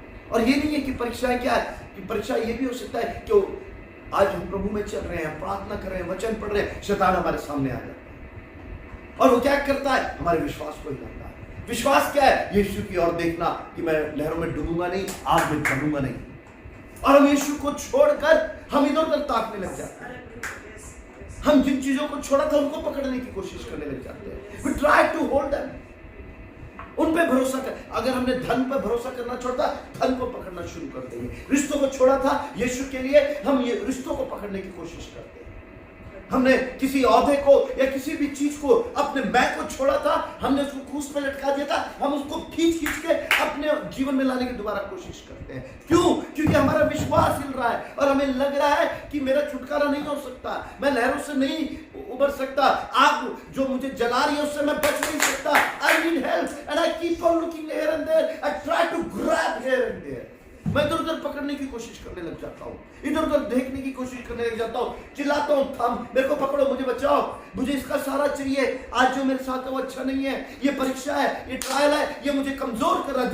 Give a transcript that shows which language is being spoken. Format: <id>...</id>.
<hi>और ये नहीं है कि परीक्षाएं क्या है, कि परीक्षा ये भी हो सकता है कि आज हम प्रभु में चल रहे हैं, प्रार्थना कर रहे हैं, वचन पढ़ रहे हैं, शैतान हमारे सामने आ जाता है और वो क्या करता है? हमारे विश्वास को हिलाता है। विश्वास क्या है? यीशु की ओर देखना, कि मैं लहरों में डूबूंगा नहीं, आग में जलूंगा नहीं। और हम यीशु को छोड़कर हम इधर उधर ताकने लग जाते हैं। हम जिन चीजों को छोड़ा था उनको पकड़ने की कोशिश करने लग जाते हैं।</hi> <en>We try to hold them,</en> <hi>उन पे भरोसा कर। अगर हमने धन पर भरोसा करना छोड़ा, धन को पकड़ना शुरू कर देंगे। रिश्तों को छोड़ा था यीशु के लिए, हम ये रिश्तों को पकड़ने की कोशिश करते हैं। हमने किसी औहदे को या किसी भी चीज को, अपने मैं को छोड़ा था, हमने उसको क्रूस पे लटका दिया था, हम उसको खींच के अपने जीवन में लाने की दोबारा कोशिश करते हैं। क्यों? क्योंकि हमारा विश्वास हिल रहा है और हमें लग रहा है कि मेरा छुटकारा नहीं हो सकता, मैं लहरों से नहीं उबर सकता, आग जो मुझे जला रही है उससे मैं बच नहीं सकता।</hi> <en>I need help and I keep on looking here and there. I try to grab here and there.</en> <hi>मैं इधर उधर पकड़ने की कोशिश करने लग जाता हूँ, इधर उधर देखने की कोशिश करने लग जाता हूँ, चिल्लाता हूँ, थम, मेरे को पकड़ो, मुझे बचाओ, मुझे इसका सहारा चाहिए। आज जो मेरे साथ है वो अच्छा नहीं है, ये परीक्षा है, ये ट्रायल है, ये मुझे कमजोर कर रहा है।</hi>